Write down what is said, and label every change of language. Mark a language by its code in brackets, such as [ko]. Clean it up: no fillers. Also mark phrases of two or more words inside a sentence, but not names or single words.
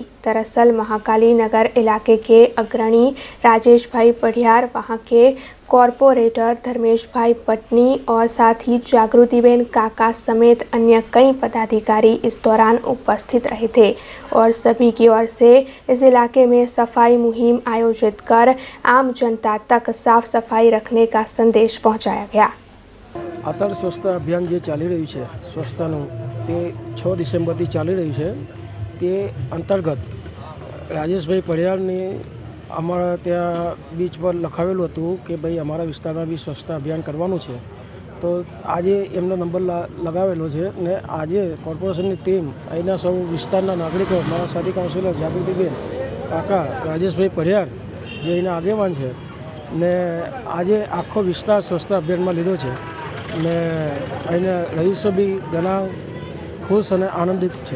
[hi] दरअसल महाकाली नगर इलाके के अग्रणी राजेश भाई पढ़ियार, वहां के कॉरपोरेटर धर्मेश भाई पटनी और साथ ही जागृतिबेन काका समेत अन्य कई पदाधिकारी इस दौरान उपस्थित रहे थे और सभी की ओर से इस इलाके में सफाई मुहिम आयोजित कर आम जनता तक साफ सफाई रखने का संदेश पहुंचाया गया। [gu] આતર સ્વચ્છતા અભિયાન જે ચાલી રહ્યું છે સ્વચ્છતાનું તે 6 ડિસેમ્બરથી ચાલી રહ્યું છે તે અંતર્ગત રાજેશભાઈ પઢિયારની અમારા ત્યાં બીચ પર લખાવેલું હતું કે ભાઈ અમારા વિસ્તારમાં બી સ્વચ્છતા અભિયાન કરવાનું છે। તો આજ એમનો નંબર લગાવેલો છે ને આજ કૉર્પોરેશનની ટીમ અહીંના સૌ વિસ્તારના નાગરિકો મારા સાથી કાઉન્સિલર જાગૃતિબેન કાકા રાજેશભાઈ પઢિયાર જે અહીંના આગેવાન છે ને આજ આખો વિસ્તાર સ્વચ્છતા અભિયાનમાં લીધો છે ને અહીંના રહીશો બી ઘણા ખુશ અને આનંદિત છે।